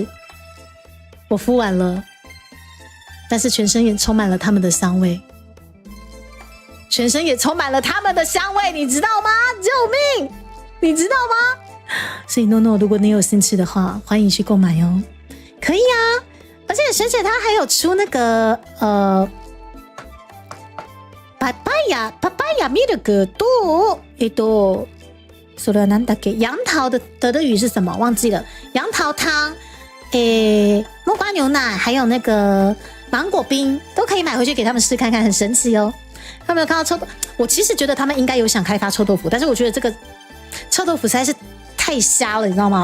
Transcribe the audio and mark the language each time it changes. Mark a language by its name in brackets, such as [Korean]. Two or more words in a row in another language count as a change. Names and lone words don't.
[Chinese] 我敷完了，但是全身也充满了他们的香味，全身也充满了他们的香味，你知道吗？救命！你知道吗？所以 no， 如果你有兴趣的话，欢迎去购买哦。可以啊。而且学姐她还有出那个 [Japanese] パパイヤミルクとそれはなんだっけ？ [Chinese] 杨桃的德语是什么？忘记了。杨桃汤，木瓜牛奶，还有那个芒果冰，都可以买回去给他们试看看，很神奇哦。他们有看到臭豆腐？我其实觉得他们应该有想开发臭豆腐，但是我觉得这个臭豆腐实在是太瞎了，你知道吗？